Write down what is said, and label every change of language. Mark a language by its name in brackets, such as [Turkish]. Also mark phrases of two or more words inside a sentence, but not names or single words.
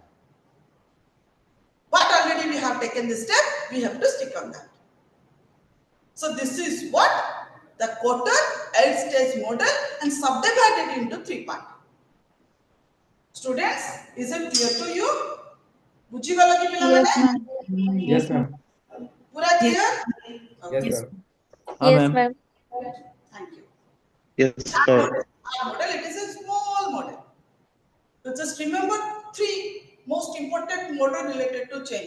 [English] But already we have taken this step, we have to stick on that. So this is what the quarter 8-stage model and subdivided into 3 parts. Students, is it clear to you? [Odia] ବୁଝିଗଲ କି ପିଲା [English] Yes, [Odia] माने? [English] ma'am. Yes, ma'am. पूरा clear? Yes, Okay. ma'am. Yes, ma'am. Thank you. Yes, sir. Our model, it is a small model. So just remember 3 most important model related to change.